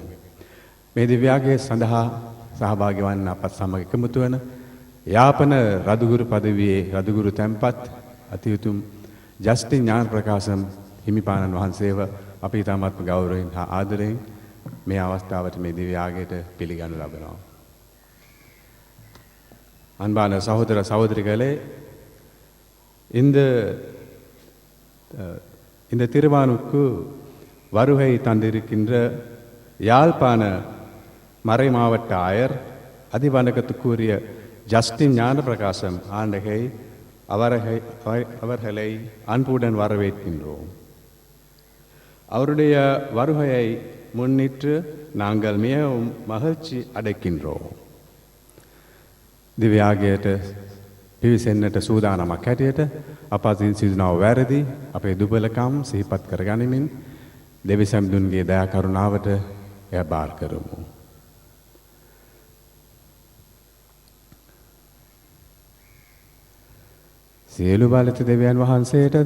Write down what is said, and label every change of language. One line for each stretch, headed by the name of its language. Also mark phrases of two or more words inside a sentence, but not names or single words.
Sinhala: මේ දිව්‍ය යාගයේ සඳහා සහභාගී වන්න අපත් සමග එකමුතු වන යාපන රදුගුරු පදවියේ රදුගුරු තැන්පත් අතිඋතුම් ජස්ටින් ඥාන ප්‍රකාශම් හිමිපාණන් වහන්සේව අපි ඉතාමත්ම ගෞරවයෙන් හා ආදරයෙන් මේ අවස්ථාවට මේ දිව්‍ය යාගයට පිළිගනු ලබනවා.
Tamil: அன்பான சகோதர சகோதரிகளே, இந்த திருவானுக்கு வருகை தந்திருக்கின்ற யாழ்ப்பாண மறை மாவட்ட ஆயர் அதிவணக்கத்துக்குரிய ஜஸ்டின் ஞான பிரகாசம் ஆண்டகை அவர்களை அன்புடன் வரவேற்கின்றோம். அவருடைய வருகையை முன்னிட்டு நாங்கள் மிகவும் மகிழ்ச்சி அடைகின்றோம்.
Sinhala: දිව්‍ය යාගයට පිවිසෙන්නට සූදානමක් හැටියට අප අතින් සිදුනව වැරදි අපේ දුබලකම් සිහිපත් කරගනිමින් දෙවි සම්දුන්ගේ දයා කරුණාවට එය බාර කරමු. සියලු බලත දෙවියන් වහන්සේටද